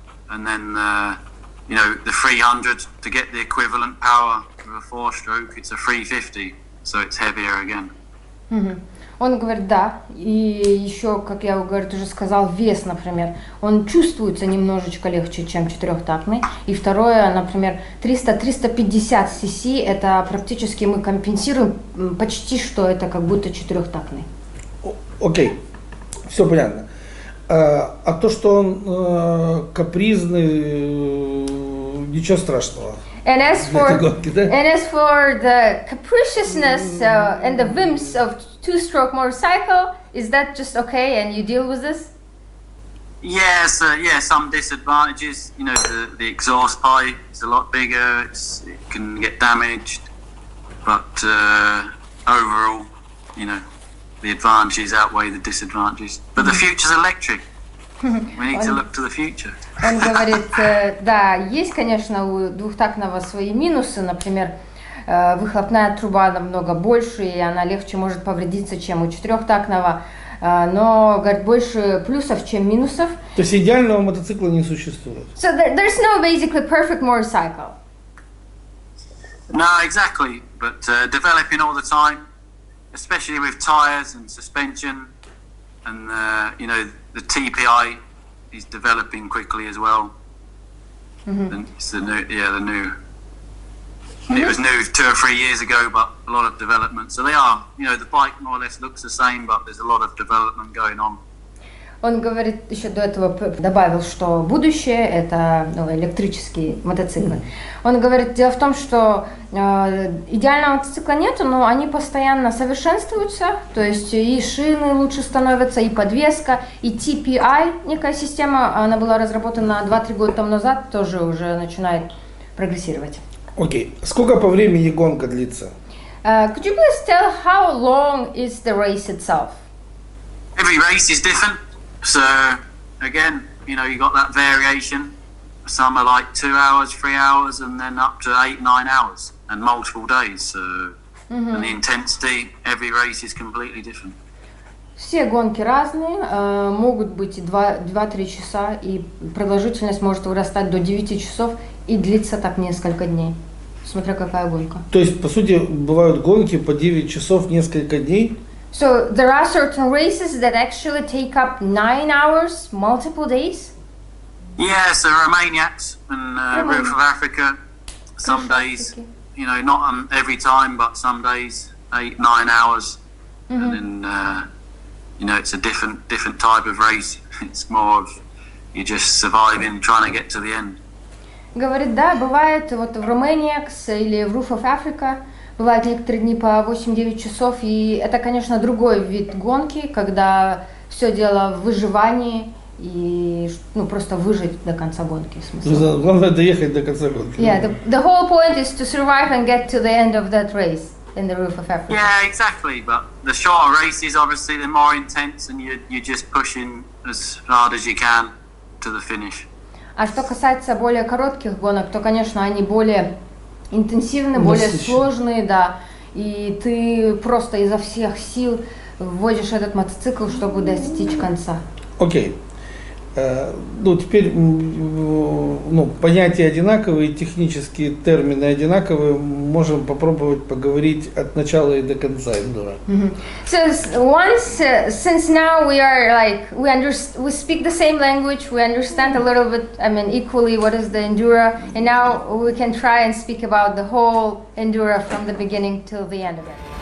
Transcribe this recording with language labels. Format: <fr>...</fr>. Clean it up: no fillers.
<en>And then, the 300, to get the equivalent power of a 4-stroke, it's a 350, so it's heavier again.</en> <ru>Он говорит, да, и еще, как я уже сказал, вес, например, он чувствуется немножечко легче, чем 4-тактный. И второе, например, 300-350 cc, это практически мы компенсируем почти, что это как будто 4-тактный. Окей, все понятно. А то, что он капризный, ничего страшного.</ru> <en>And as for the capriciousness and the whims of 2-stroke motorcycle, is that just okay and you deal with this? Yes, some disadvantages. The exhaust pipe is a lot bigger. It can get damaged, but overall, the advantages outweigh the disadvantages. But the future's electric. We need to look to the future.</en> <ru>Он говорит, да, есть, конечно, у двухтактного свои минусы, например, выхлопная труба намного больше, и она легче может повредиться, чем у 4-тактного, но, говорит, больше плюсов, чем минусов. То есть идеального мотоцикла не существует?</ru> <en>So there's no basically perfect motorcycle. No, exactly, but developing all the time, especially with tires and suspension, and the TPI is developing quickly as well. And it's the new. It was new 2 or 3 years ago, but a lot of development. So they are, the bike more or less looks the same, but there's a lot of development going on.</en> <ru>Он говорит, еще до этого добавил, что будущее это электрические мотоциклы. Он говорит, дело в том, что идеального мотоцикла нету, но они постоянно совершенствуются, то есть и шины лучше становятся, и подвеска, и TPI, некая система, она была разработана 2-3 года тому назад, тоже уже начинает прогрессировать. Окей. Сколько по времени гонка длится?</ru> <en>Could you please tell how long is the race itself? Every race is different. So again, you got that variation. Some are like 2 hours, 3 hours, and then up to 8-9 hours, and multiple days. So and the intensity, every race is completely different.</en> <ru>Все гонки разные, могут быть и 2-3 часа, и продолжительность может вырастать до 9 часов и длиться так несколько дней, смотря какая гонка. То есть, по сути, бывают гонки по 9 часов несколько дней?</ru> <en>So there are certain races that actually take up 9 hours, multiple days? Yeah, so Romaniacs and Route of Africa, some days, not every time, but some days 8-9 hours, and then it's a different type of race. It's more of you just surviving, trying to get to the end.</en> <ru>Говорит, да, бывает вот в Romaniacs или в Roof of Africa, бывают некоторые дни по 8-9 часов, и это, конечно, другой вид гонки, когда все дело в выживании и ну, просто выжить до конца гонки. Смысл. Главное доехать до конца гонки.</ru> <en>Yeah, the whole point is to survive and get to the end of that race in the roof of Africa. Yeah, exactly. But the shorter races, obviously, they're more intense, and you're just pushing as hard as you can to the finish.</en> <ru>А что касается более коротких гонок, то, конечно, они более интенсивны, более сложные, да. И ты просто изо всех сил вводишь этот мотоцикл, чтобы достичь конца. Окей. Ну, теперь ну, понятия одинаковые, технические термины одинаковые. Можем попробовать поговорить от начала и до конца эндуро.</ru> <en>So since now we are like we speak the same language, we understand a little bit, I mean, equally what is the Endura, and now we can try and speak about the whole Endura from the beginning till the end of it.</en>